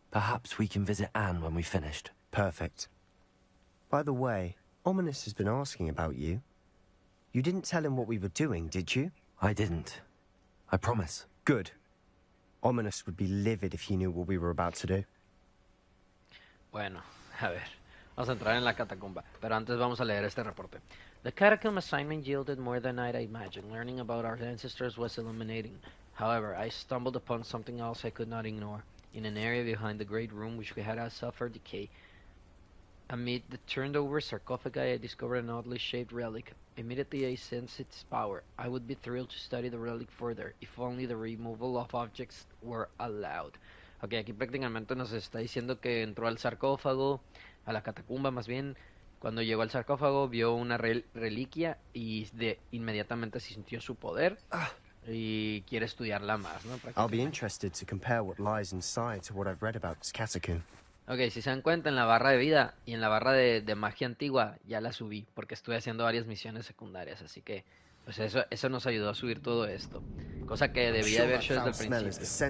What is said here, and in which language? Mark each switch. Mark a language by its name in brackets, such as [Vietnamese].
[English] Perhaps we can visit Anne when we've finished. Perfect. By the way, Ominous has been asking about you. You didn't tell him what we were doing, did you? I didn't. I promise. Good. Ominous would be livid if he knew what we were about to do. [Spanish] Bueno, a ver. Vamos a entrar en la catacumba, pero antes vamos a leer este reporte. [English] The catacomb assignment yielded more than I'd imagined. Learning about our ancestors was illuminating. However, I stumbled upon something else I could not ignore. In an area behind the great room which had suffered decay. Amid the turned-over sarcophagi, I discovered an oddly shaped relic. Immediately I sensed its power. I would be thrilled to study the relic further, if only the removal of objects were allowed. [Spanish] Ok, aquí prácticamente nos está diciendo que entró al sarcófago, a la catacumba más bien. Cuando llegó al sarcófago vio una reliquia y inmediatamente sintió su poder y quiere estudiarla más, ¿no? [English] I'll be interested to compare what lies inside to what I've read about this catacomb. [Spanish] Ok, si se dan cuenta, en la barra de vida y en la barra de magia antigua ya la subí porque estuve haciendo varias misiones secundarias, así que pues eso nos ayudó a subir todo esto, cosa que debía haber hecho desde el principio.